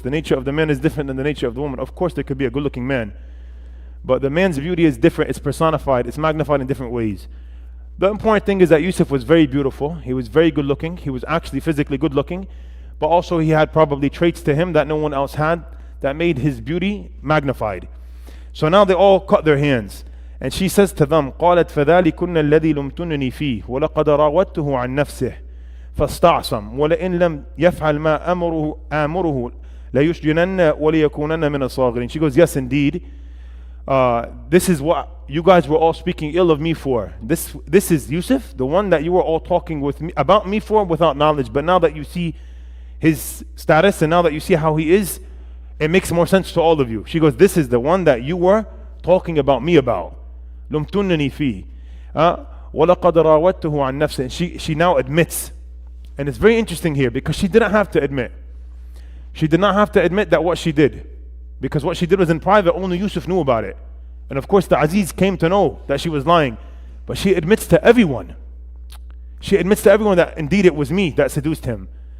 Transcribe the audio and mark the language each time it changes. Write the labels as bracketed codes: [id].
[en] The nature of the man is different than the nature of the woman. Of course, there could be a good-looking man, but the man's beauty is different. It's personified. It's magnified in different ways. The important thing is that Yusuf was very beautiful. He was very good-looking. He was actually physically good-looking, but also he had probably traits to him that no one else had that made his beauty magnified. So now they all cut their hands. And she says to them, [ar] قالت فذلكن الذي لمتنني فيه ولقد راودته عن نفسه فاستعصم ولئن لم يفعل ما آمره ليسجنن وليكونن من الصاغرين. [en] She goes, yes, indeed. This is what you guys were all speaking ill of me for. This is Yusuf, the one that you were all talking with me about me for without knowledge. But now that you see his status and now that you see how he is, it makes more sense to all of you. She goes, this is the one that you were talking about me about. [ar] لمتنني فيه ولقد راودته عن نفسه. [en] She now admits, and it's very interesting here because she didn't have to admit. She did not have to admit that what she did, because what she did was in private. Only Yusuf knew about it, and of course the Aziz came to know that she was lying. But she admits to everyone. She admits to everyone that indeed it was me that seduced him.